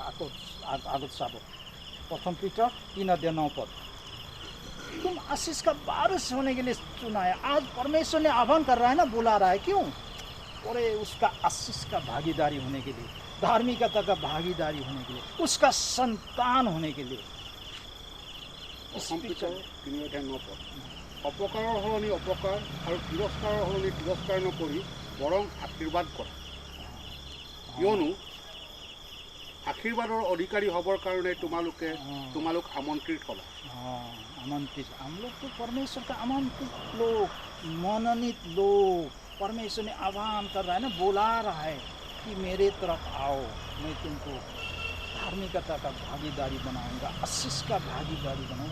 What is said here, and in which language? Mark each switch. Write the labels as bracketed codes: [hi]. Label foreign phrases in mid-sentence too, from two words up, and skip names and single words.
[hi] आगत साबो प्रथम पीटर 3:9 तुम आशीष का वारिस होने के लिए चुना है। आज परमेश्वर ने आह्वान कर रहा है ना, बुला रहा है। क्यों? और उसका आशीष का भागीदारी होने के लिए, धार्मिकता का भागीदारी होने के लिए, उसका संतान होने के लिए। [as] অপকাৰৰ সলনি অপকাৰ আৰু তিৰস্কাৰৰ সলনি তিৰস্কাৰ নকৰি বৰং আশীৰ্বাদ কৰা, কিয়নো আশীৰ্বাদৰ অধিকাৰী হ'বৰ কাৰণে তোমালোক আমন্ত্ৰিত হ'লা। [hi] आमंत्रित, हम लोग तो परमेश्वर का आमंत्रित लोग, मनोनीत लोग। परमेश्वर ने आह्वान कर रहा है ना, बुला रहा है कि मेरे तरफ आओ, मैं तुमको धार्मिकता का भागीदारी बनाऊंगा, आशीष का भागीदारी बनाऊंगा।